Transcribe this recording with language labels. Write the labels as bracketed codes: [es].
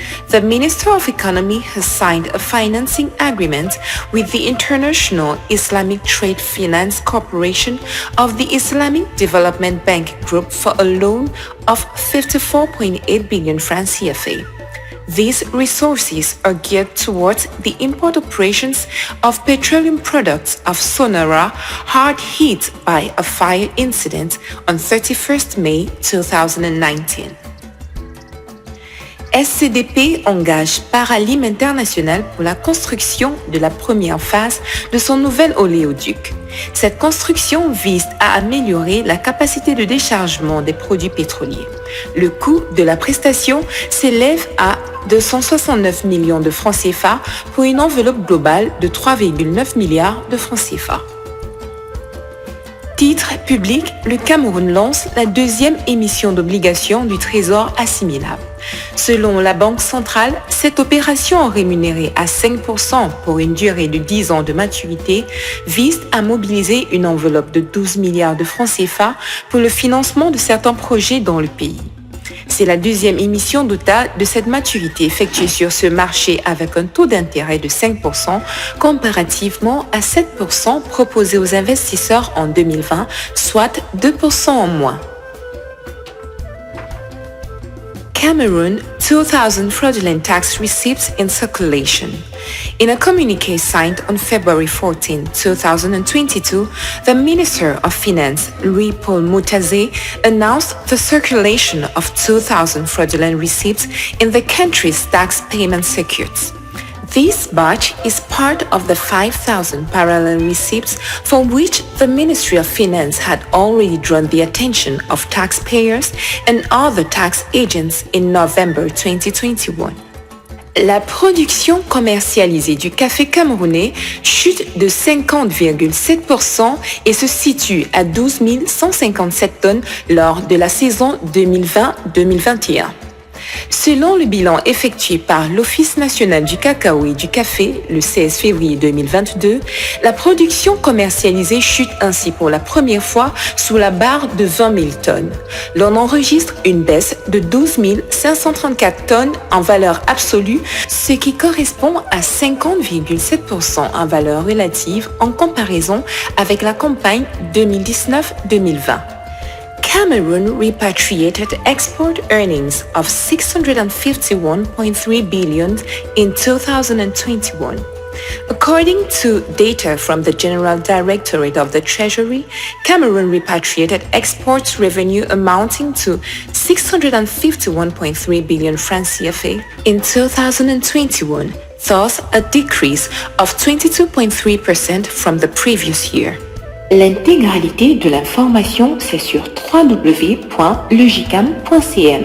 [en] The Minister of Economy has signed a financing agreement with the International Islamic Trade Finance Corporation of the Islamic Development Bank Group for a loan of 54.8 billion francs CFA. These resources are geared towards the import operations of petroleum products of Sonora hard hit by a fire incident on 31st May 2019. [fr] SCDP engage Paralim International pour la construction de la première phase de son nouvel oléoduc. Cette construction vise à améliorer la capacité de déchargement des produits pétroliers. Le coût de la prestation s'élève à 269 millions de francs CFA pour une enveloppe globale de 3,9 milliards de francs CFA. Titre public, le Cameroun lance la deuxième émission d'obligations du Trésor assimilable. Selon la Banque centrale, cette opération rémunérée à 5% pour une durée de 10 ans de maturité vise à mobiliser une enveloppe de 12 milliards de francs CFA pour le financement de certains projets dans le pays. C'est la deuxième émission d'OTA de cette maturité effectuée sur ce marché avec un taux d'intérêt de 5% comparativement à 7% proposé aux investisseurs en 2020, soit 2% en moins. [en] Cameroon 2,000 fraudulent tax receipts in circulation. In a communique signed on February 14, 2022, the Minister of Finance, Louis-Paul Moutazé, announced the circulation of 2,000 fraudulent receipts in the country's tax payment circuits. This batch is part of the 5,000 parallel receipts for which the Ministry of Finance had already drawn the attention of taxpayers and other tax agents in November 2021. [fr] La production commercialisée du café camerounais chute de 50,7% et se situe à 12 157 tonnes lors de la saison 2020-2021. Selon le bilan effectué par l'Office national du cacao et du café le 16 février 2022, la production commercialisée chute ainsi pour la première fois sous la barre de 20 000 tonnes. L'on enregistre une baisse de 12 534 tonnes en valeur absolue, ce qui correspond à 50,7% en valeur relative en comparaison avec la campagne 2019-2020. [en] Cameroon repatriated export earnings of 651.3 billion in 2021. According to data from the General Directorate of the Treasury, Cameroon repatriated exports revenue amounting to 651.3 billion francs CFA in 2021, thus a decrease of 22.3% from the previous year. [fr] L'intégralité de l'information, c'est sur www.legicam.cm.